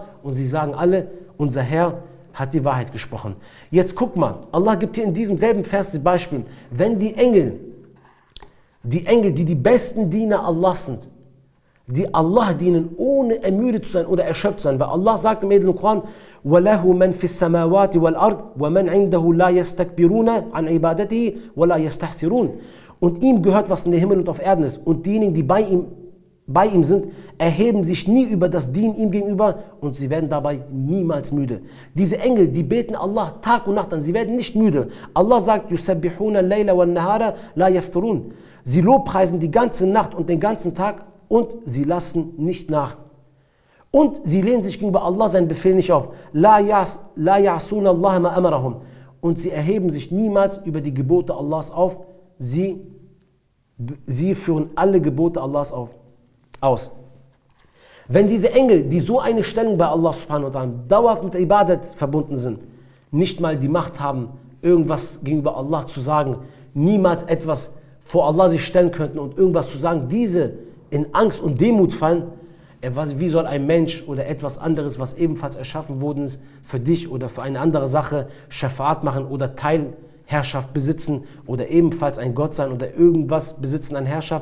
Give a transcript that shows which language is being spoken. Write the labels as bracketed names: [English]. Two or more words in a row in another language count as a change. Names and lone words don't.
[German] Und sie sagen alle: Unser Herr hat die Wahrheit gesprochen. Jetzt guck mal, Allah gibt hier in diesem selben Vers das Beispiel. Wenn die Engel, die die besten Diener Allahs sind, die Allah dienen, ohne ermüdet zu sein oder erschöpft zu sein, weil Allah sagt im edlen Koran: [Arabic] وَلَهُ مَنْ فِي السَّمَاوَاتِ وَالْأَرْضِ وَمَنْ عِنْدَهُ لَا يَسْتَكْبِرُونَ عَنْ عِبَادَتِهِ وَلَا يَسْتَحْسِرُونَ. [German] Und ihm gehört, was in der Himmel und auf Erden ist. Und diejenigen, die bei ihm sind, erheben sich nie über das Dienen ihm gegenüber, und sie werden dabei niemals müde. Diese Engel, die beten Allah Tag und Nacht an, sie werden nicht müde. Allah sagt: [Arabic] يُسَبِّحُونَ اللَّيْلَ وَالنَّهَارَ لَا يَفْتُرُونَ. [German] Sie lobpreisen die ganze Nacht und den ganzen Tag, und sie lassen nicht nach. Und sie lehnen sich gegenüber Allah seinen Befehl nicht auf. [Arabic] لا يعصون الله ما أمرهم. [German] Und sie erheben sich niemals über die Gebote Allahs auf. Sie führen alle Gebote Allahs aus. Wenn diese Engel, die so eine Stellung bei Allah [Arabic] سبحانه وتعالى [German] dauerhaft mit Ibadat verbunden sind, nicht mal die Macht haben, irgendwas gegenüber Allah zu sagen, niemals etwas vor Allah sich stellen könnten und irgendwas zu sagen, diese in Angst und Demut fallen, wie soll ein Mensch oder etwas anderes, was ebenfalls erschaffen worden ist, für dich oder für eine andere Sache Schafa'at machen oder Teilherrschaft besitzen oder ebenfalls ein Gott sein oder irgendwas besitzen an Herrschaft?